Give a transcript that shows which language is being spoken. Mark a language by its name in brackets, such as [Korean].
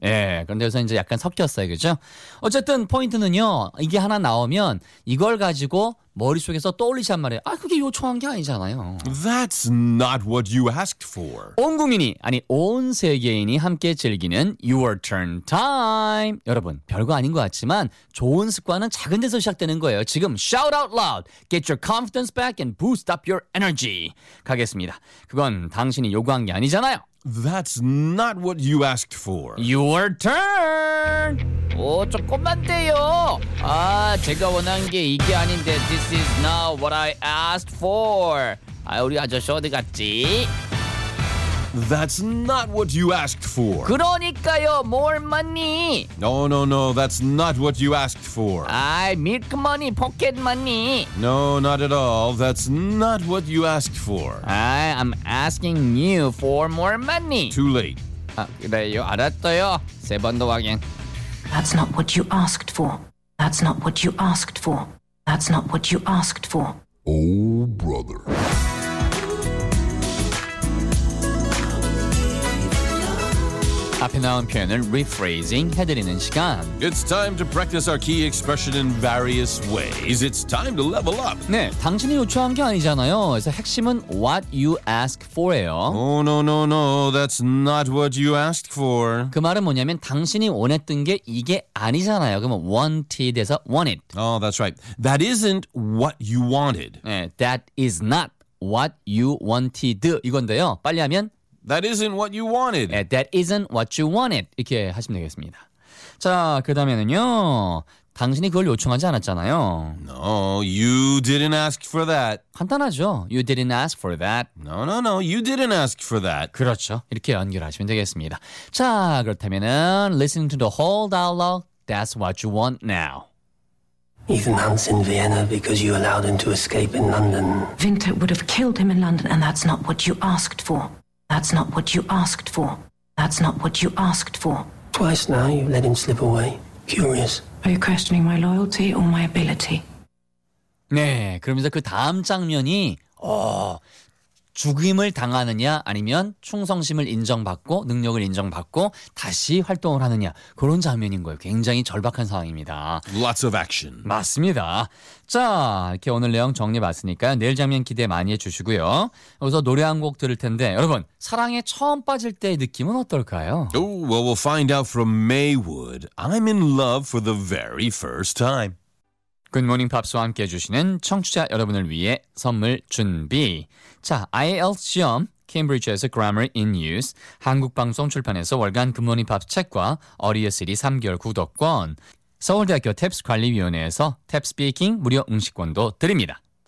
[Korean] 예, 그런데 여기서 이제 약간 섞였어요, 그죠? 어쨌든 포인트는요, 이게 하나 나오면 이걸 가지고 머릿속에서 떠올리시란 말이에요. 아, 그게 요청한 게 아니잖아요. [English] That's not what you asked for. [Korean] 온 국민이, 아니 온 세계인이 함께 즐기는 Your Turn Time. 여러분, 별거 아닌 것 같지만 좋은 습관은 작은 데서 시작되는 거예요. [English] 지금 shout out loud. Get your confidence back and boost up your energy. [Korean] 가겠습니다. 그건 당신이 요구한 게 아니잖아요. [English] That's not what you asked for. Your turn! [Korean] 오, 조금만 돼요. 아, 제가 원한 게 이게 아닌데 [English] This is not what I asked for. [Korean] 아, 우리 아저씨 어디 갔지? [English] That's not what you asked for. [Korean] 그러니까요, [English] more money. No, that's not what you asked for. I milk money, pocket money. No, not at all. That's not what you asked for. I am asking you for more money. Too late. [Korean] 아, 그래요, 알았어요. 세 번 더 확인. [English] That's not what you asked for. That's not what you asked for. That's not what you asked for. Oh, brother. [Korean] Ah. 앞에 나온 표현을 rephrasing 해드리는 시간. [English] It's time to practice our key expression in various ways. It's time to level up. [Korean] 네, 당신이 요청한 게 아니잖아요. 그래서 핵심은 what you ask for예요. [English] Oh, no, no, no. That's not what you asked for. [Korean] 그 말은 뭐냐면 당신이 원했던 게 이게 아니잖아요. 그러면 wanted에서 wanted. [English] Oh, that's right. That isn't what you wanted. 네, that is not what you wanted. [Korean] 이건데요. 빨리 하면 [English] That isn't what you wanted. Yeah, that isn't what you wanted. [Korean] 이렇게 하시면 되겠습니다. 자, 그 다음에는요. 당신이 그걸 요청하지 않았잖아요. [English] No, you didn't ask for that. [Korean] 간단하죠. [English] You didn't ask for that. No, no, no. You didn't ask for that. [Korean] 그렇죠. 이렇게 연결하시면 되겠습니다. 자, 그렇다면은 [English] listening to the whole dialogue, that's what you want now. Ethan Hunt's in Vienna because you allowed him to escape in London. Winter would have killed him in London and that's not what you asked for. That's not what you asked for. That's not what you asked for. Twice now you've let him slip away. Curious. Are you questioning my loyalty or my ability? [Korean] 네, 그러면서 그 다음 장면이 죽임을 당하느냐 아니면 충성심을 인정받고 능력을 인정받고 다시 활동을 하느냐 그런 장면인 거예요. 굉장히 절박한 상황입니다. [English] Lots of action. [Korean] 맞습니다. 자, 이렇게 오늘 내용 정리해봤으니까 내일 장면 기대 많이 해주시고요. 여기서 노래 한 곡 들을 텐데 여러분 사랑에 처음 빠질 때의 느낌은 어떨까요? [English] Oh, well, we'll find out from Maywood. I'm in love for the very first time. [Korean] Good Morning Pops와 함께 해주시는 청취자 여러분을 위해 선물 준비. 자, IELTS 시험, Cambridge에서 Grammar in Use, 한국방송 출판에서 월간 Good Morning Pops 책과 어리어시리 3개월 구독권, 서울대학교 TAPS 관리위원회에서 TAPS Speaking 무료 응시권도 드립니다.